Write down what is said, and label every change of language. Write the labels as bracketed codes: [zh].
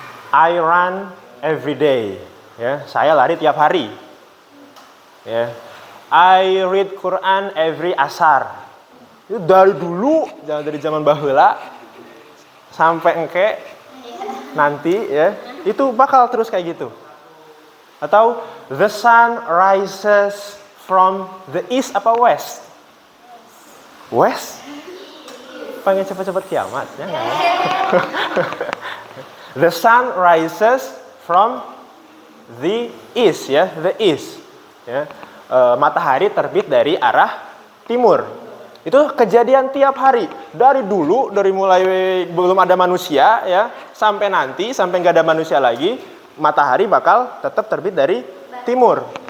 [en] I run every day. [id] Ya, saya lari tiap hari. Ya. [en] I read Quran every asar. [id] Itu dari dulu, dari zaman baheula sampai engke nanti, ya, itu bakal terus kayak gitu. [en] Atau the sun rises from the east apa west? West? [id] Pengen cepat-cepat kiamat, ya nggak ya? [en] The sun rises from the east, ya, the east. Ya. [id] Matahari terbit dari arah timur. Itu kejadian tiap hari. Dari dulu, dari mulai belum ada manusia, ya, sampai nanti, sampai nggak ada manusia lagi, matahari bakal tetap terbit dari timur.